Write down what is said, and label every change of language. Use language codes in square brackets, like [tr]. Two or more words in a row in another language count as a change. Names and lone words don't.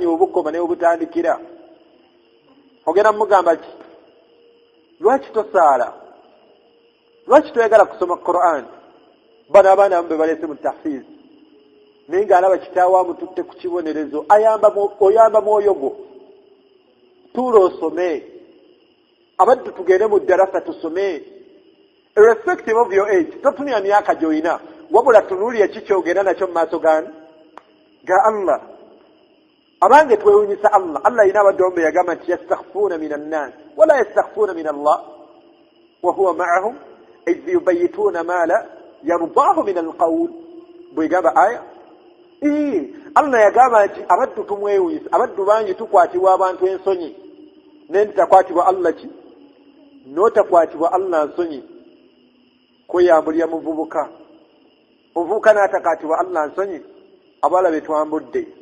[lg] obukoma ne obutandikira ogenda mu mugamba ki lwaki tosaala lwaki toyagala kusoma Quran bano abaana abamu be baleese mu tahfiz naye ng'alaba kitaawe amututte ku kibonerezo oyamba mwoyo gwo tuula osome abaddu tugende mu ddarasa tusome [en] irrespective of your age [lg] totunira myaka gy'olina wabula tunuulira eki kyogenda nakyo mu maaso ga Allah abange twewunyisa Allah Allah alina abadde yagamba nti [ar] يستخفون من الناس ولا يستخفون من الله وهو معهم إذ يبيتون ما لا يرضى من القول [lg] bwegamba aya Allah yagamba nti abaddu tumwewunyisa abaddu bangi tukwatibwa abantu ensonyi nentakwatibwa Allah ki n'otakwatibwa Allah nsonyi kweyambulira muvubuka omuvubuka n'atakaatibwa Allah nsonyi abala betwambudde